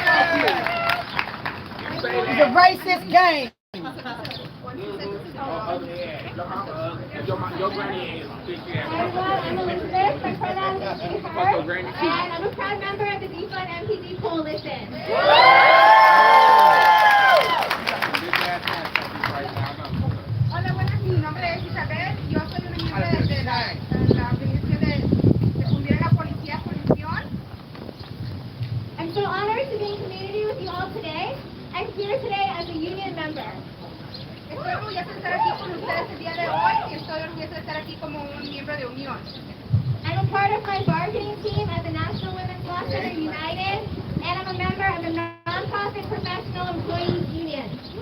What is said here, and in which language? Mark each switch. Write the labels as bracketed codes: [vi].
[en] It's a racist game. I'm Elizabeth, my pronouns are she, her, and I'm a proud member of the Defund MPD Coalition. [es] Hola, buenas, mi nombre es Isabel, yo soy una miembro de la organización de fundir a la policía función. [en] I'm so honored to be in community with you all today. I'm here today as a union member. [es] Estoy orgullosa de estar aquí con ustedes el día de hoy y estoy orgullosa de estar aquí como un miembro de unión. [en] I'm a part of my bargaining team at the National Women's Law Center United, and I'm a member of the nonprofit Professional Employees Union.